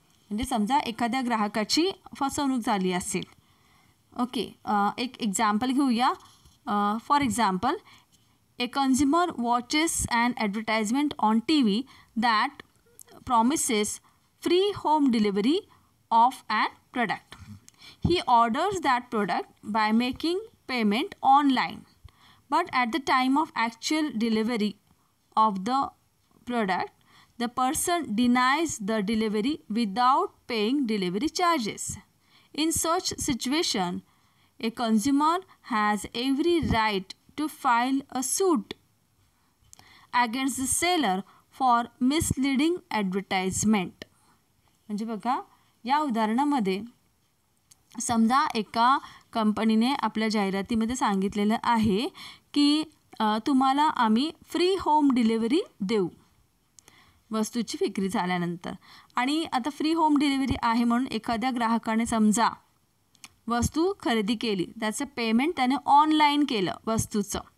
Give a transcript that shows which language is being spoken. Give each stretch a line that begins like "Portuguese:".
Marathi: म्हणजे समजा एखाद्या ग्राहकाची फसवणूक झाली असेल. ओके, एक एक्झाम्पल घेऊया.
English: For example, a consumer watches an advertisement on TV that promises free home delivery of an product. He orders that product by making payment online, but at the time of actual delivery of the product, the person denies the delivery without paying delivery charges. In such situation, a consumer has every right to file a suit against the seller for misleading advertisement.
Marathi: म्हणजे बघा, या उदाहरणामध्ये समजा एका कंपनीने आपल्या जाहिरातीमध्ये सांगितलेलं आहे की तुम्हाला आम्ही फ्री होम डिलिव्हरी देऊ वस्तूची विक्री झाल्यानंतर. आणि आता फ्री होम डिलिव्हरी आहे म्हणून एखाद्या ग्राहकाने समजा वस्तू खरेदी केली, त्याचं पेमेंट त्याने ऑनलाईन केलं वस्तूचं.